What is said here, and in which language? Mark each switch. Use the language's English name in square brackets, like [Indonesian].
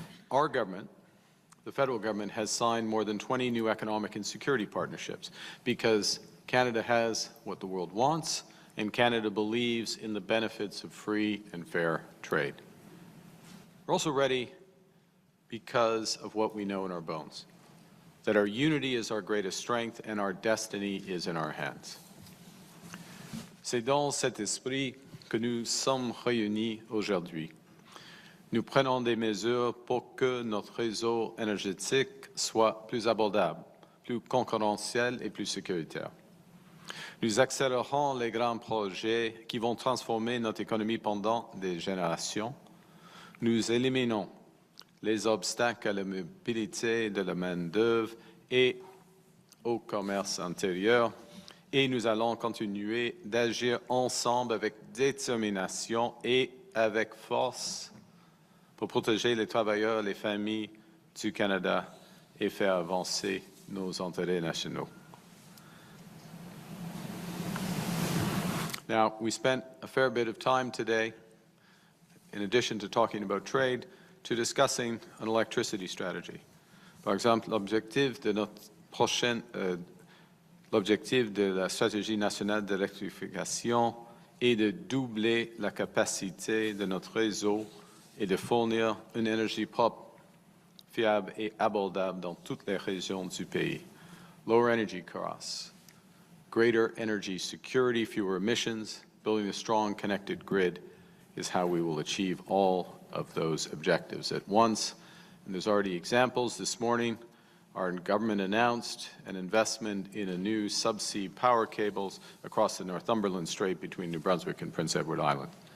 [English] Our government, the federal government, has signed more than 20 new economic and security partnerships because Canada has what the world wants, and Canada believes in the benefits of free and fair trade. We're also ready because of what we know in our bones, that our unity is our greatest strength and our destiny is in our hands. [French] C'est dans cet esprit que nous sommes réunis aujourd'hui. Nous prenons des mesures pour que notre réseau énergétique soit plus abordable, plus concurrentiel et plus sécuritaire. Nous accélérons les grands projets qui vont transformer notre économie pendant des générations. Nous éliminons les obstacles à la mobilité de la main-d'œuvre et au commerce intérieur. Et nous allons continuer d'agir ensemble avec détermination et avec force pour protéger les travailleurs et les familles du Canada et faire avancer nos intérêts nationaux. [English] Now, we spent a fair bit of time today, in addition to talking about trade, to discussing an electricity strategy. [French] Par exemple, l'objectif de notre prochaine l'objectif de la stratégie nationale d'électrification est de doubler la capacité de notre réseau et de fournir une énergie propre, fiable et abordable dans toutes les régions du pays. [English] Lower energy costs, greater energy security, fewer emissions, building a strong connected grid is how we will achieve all of those objectives at once. And there's already examples. This morning, our government announced an investment in a new subsea power cables across the Northumberland Strait between New Brunswick and Prince Edward Island.